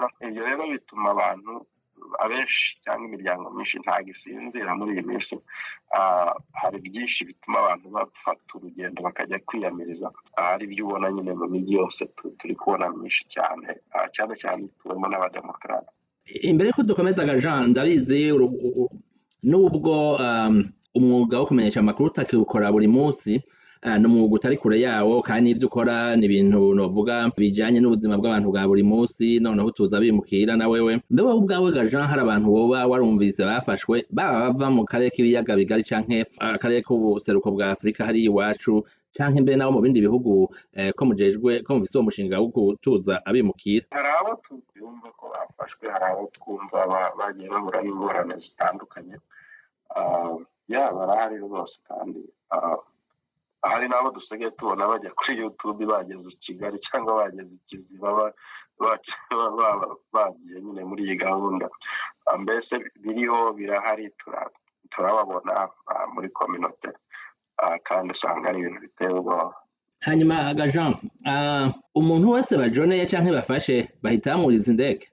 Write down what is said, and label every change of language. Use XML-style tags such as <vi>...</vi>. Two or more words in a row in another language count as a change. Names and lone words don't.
<rw>Ibyo rero bituma abantu abenshi cyangwa imiryango myinshi ntabwo isinzira muri iyi minsi. Hari byinshi bituma abantu bafata urugendo bakajya kwiyamiriza, hari ibyo ubona nyine mu mijyi yose turi kubona myinshi cyane cyane cyane turimo n'abademokarate.</rw> <rn>Imbere ko dukomeza Jean, ndabizi nubwo umwuga wo kumenyesha amakuru utakiwukora buri munsi, n'umwuga utari kure yawo, kandi n'ibyo ukora ni ibintu novuga bijanye n'ubuzima bw'abantu bwa buri munsi, noneho tuza bimukira na wewe. Mbewe ubwawe Jean, hari abantu boba warumvise bafashwe baba bava mu karere k'ibiyaga bigari canke akarere k'ubuseruko bwa Afurika hari iwacu, canke mbere nabo mu bindi bihugu ko mufise uwo mushinga wo gutuza abimukira?</rn> <rw>Hari abo twumva ko bafashwe, hari abo twumva bagiye bahura n'ingorane zitandukanye, barahari rwose, kandi hari n'abo dusigaye tubona bajya kuri YouTube bageze i Kigali cyangwa bageze i Kiziba bagiye nyine muri iyi gahunda. Mbese biriho, birahari, turababona muri community, kandi usanga ari ibintu biteye ubwoba.</rw> <rn>Hanyuma Jean, umuntu wese bajoneye canke bafashe bahita bamuriza indege?</rn>